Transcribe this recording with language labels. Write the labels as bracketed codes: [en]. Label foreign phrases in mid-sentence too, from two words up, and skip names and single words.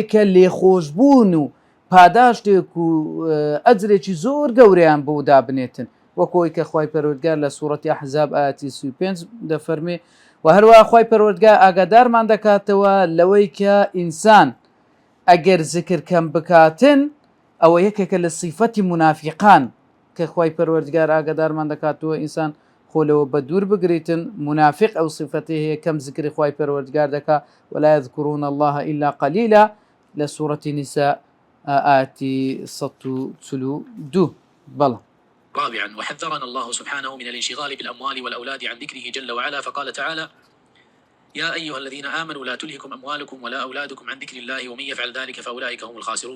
[ckb] کە لێخۆشبوون و پاداشتێک و ئەجرێکی زۆر گەورەیان بۆ دابنێتن، وەکۆی کە خوای پەروەردگار لە سوورەتی ئەحزاب ئاەتی 35 دەفەرمێ و هەروەها خوای پەروەردگار ئاگادارمان دەکاتەوە لەوەی کە ئینسان ئەگەر زیکر کەم بکاتن ئەوە یەکێکە لە صیفەتی منافقان کە خوای پەروەردگار ئاگادارمان دەکاتەوە ئینسان خۆلەوە بە دوور بگریتن. منافق ئەو صیفەتی هەیە کەم زیکری خوای پەروەردگار دەکا [ar] ولا يذكرون الله إلا قليلا [ckb] لە سوورەتی نیسا آتي 142. بلى. [ar] رابعا وحذرنا الله سبحانه من الانشغال بالأموال والأولاد عن ذكره جل وعلا، فقال تعالى: يا أيها الذين آمنوا لا تلهكم أموالكم ولا أولادكم عن ذكر الله ومن يفعل ذلك فأولئك هم الخاسرون.